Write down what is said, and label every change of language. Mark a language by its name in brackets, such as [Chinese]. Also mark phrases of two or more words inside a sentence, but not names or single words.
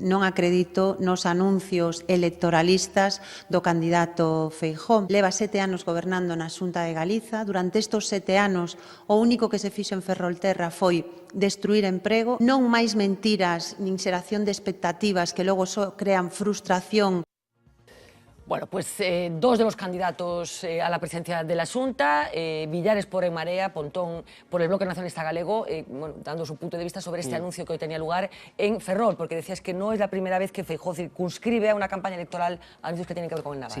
[Galician] Non acredito nos anuncios electoralistas do candidato Feijóo. Leva 7 anos gobernando na Xunta de Galiza. Durante estes 7 anos, o único que se fixo en Ferrolterra foi destruir emprego, non máis mentiras nin xeración de expectativas que logo só crean frustración. [Spanish] Bueno, pues dos de los candidatos a la presidencia de la Xunta, Villares por En Marea, Pontón por el Bloque Nacionalista Galego, dando su punto de vista sobre este anuncio que hoy tenía lugar en Ferrol, porque decías que no es la primera vez que Feijóo circunscribe a una campaña electoral anuncios que tienen que ver con el naval.